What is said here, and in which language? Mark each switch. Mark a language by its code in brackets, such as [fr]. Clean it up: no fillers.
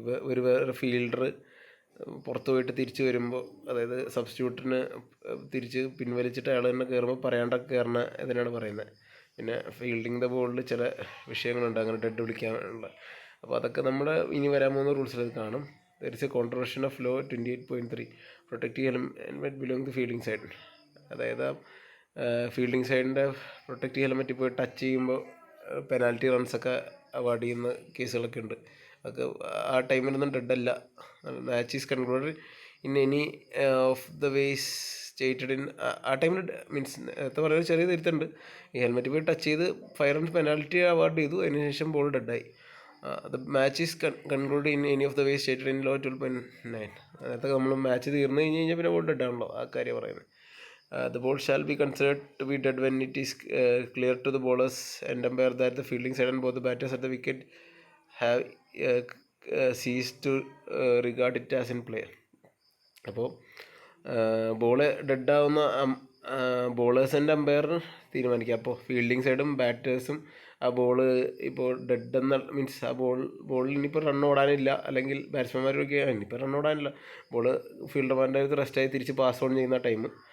[ml] ഒരു വേറെ ഫീൽഡർ പുറത്ത് പോയിട്ട് തിരിച്ച് വരുമ്പോൾ, അതായത് സബ്സ്റ്റിറ്റ്യൂട്ടിന് തിരിച്ച് പിൻവലിച്ചിട്ട് അയാൾ തന്നെ കയറുമ്പോൾ പറയാണ്ടൊക്കെ കയറണ ഇതിനാണ് പറയുന്നത്. പിന്നെ ഫീൽഡിങ് ദ ബോളിൽ ചില വിഷയങ്ങളുണ്ട് അങ്ങനെ ഡെഡ് വിളിക്കാനുള്ള. അപ്പോൾ അതൊക്കെ നമ്മുടെ ഇനി വരാൻ പോകുന്ന റൂൾസിൽ കാണും. [en] There is a contravention of law 28.3 protecting helmet belong to fielding side. [ml] അതായത് ഫീൽഡിങ് സൈഡിൻ്റെ പ്രൊട്ടക്റ്റ് ഹെൽമെറ്റ് പോയി ടച്ച് ചെയ്യുമ്പോൾ പെനാൽറ്റി റൺസൊക്കെ അവാർഡ് ചെയ്യുന്ന കേസുകളൊക്കെ ഉണ്ട്. അതൊക്കെ ആ ടൈമിലൊന്നും ഡെഡല്ല. [en] Match is concluded in any of the ways stated in. [ml] ആ ടൈമിൽ മീൻസ് നേരത്തെ പറയുന്നത് ചെറിയ തിരുത്തുണ്ട്. ഈ ഹെൽമെറ്റ് പോയി ടച്ച് ചെയ്ത് 5 റൺസ് പെനാൽറ്റി അവാർഡ് ചെയ്തു, അതിനുശേഷം ball ഡെഡായി. [en] The match is conclude in any of the ways stated in law 12.9. [ml] നേരത്തെ നമ്മൾ മാച്ച് തീർന്നു കഴിഞ്ഞ് കഴിഞ്ഞാൽ പിന്നെ ബോൾ ഡെഡാണല്ലോ, ആ കാര്യം പറയുന്നത്. [en] The ball shall be considered to be dead when it is clear to the bowlers and umpire that the fielding side and both the batters at the wicket have ceased to regard it as in play. [ml] അപ്പോൾ ball ഡെഡാവുന്ന ബോളേഴ്സിൻ്റെ umpire തീരുമാനിക്കുക. അപ്പോൾ fielding സൈഡും ബാറ്റേഴ്സും ആ ball ഇപ്പോൾ dead എന്ന means ആ ബോളിൽ ഇനിയിപ്പോൾ റൺ ഓടാനില്ല, അല്ലെങ്കിൽ ബാറ്റ്സ്മാൻമാരൊക്കെ ഇനിയിപ്പോൾ റൺ ഓടാനില്ല, ബോള് ഫീൽഡർമാരുടെ അടുത്ത് റെസ്റ്റായി തിരിച്ച് പാസ് ഓൺ ചെയ്യുന്ന ടൈം.